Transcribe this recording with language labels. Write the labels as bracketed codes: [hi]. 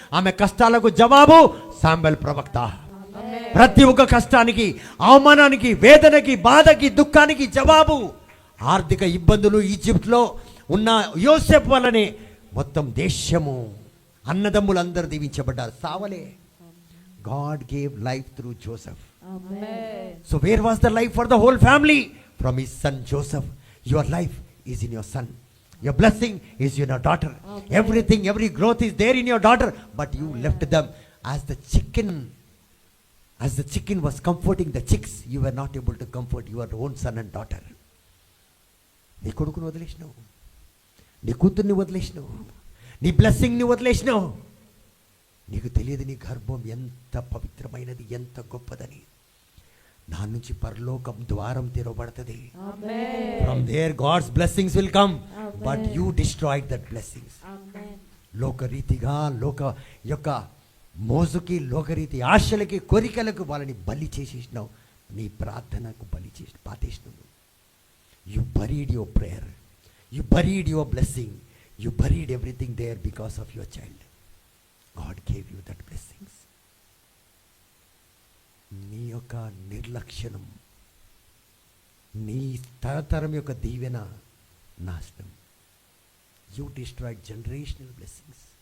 [te] ఆమె కష్టాలకు జవాబు శామ్యూయల్ ప్రవక్త. ప్రతి ఒక్క కష్టానికి, అవమానానికి, వేదనకి, బాధకి, దుఃఖానికి జవాబు. ఆర్థిక ఇబ్బందులు ఈజిప్ట్లో ఉన్న యోసేపు వల్లనే మొత్తం దేశము, అన్నదమ్ములందరూ దీవించబడ్డారు. [en] సావలే. God gave life through Joseph. Amen. So where was the life for the whole family? From his son Joseph. Your life is in your son. Your blessing is in your daughter. Amen. Everything, every growth is there in your daughter. But you left them as the chicken. As the chicken was comforting the chicks, you were not able to comfort your own son and daughter. [te] నీ కొడుకుని వదిలేసినావు, నీ కూతుర్ని వదిలేసినావు, నీ బ్లెస్సింగ్ని వదిలేసినావు. నీకు తెలియదు నీ గర్భం ఎంత పవిత్రమైనది, ఎంత గొప్పదని. దాని నుంచి పరలోకం ద్వారం తెరవబడుతుంది. [en] Amen. From there God's blessings will come. Amen. But you destroyed that blessings. Amen. [te] లోకరీతిగా, లోక యొక్క మోజుకి, లోకరీతి ఆశలకి, కోరికలకు వాళ్ళని బలి చేసేసినావు. నీ ప్రార్థనకు బలి చేసి పాతేసినావు. [en] You buried your prayer. You buried your blessing. You buried everything there because of your child. God gave you that blessings. [te] నీ యొక్క నిర్లక్ష్యం, నీ తరతరం యొక్క దీవెన నాశనం. [en] You destroyed generational blessings.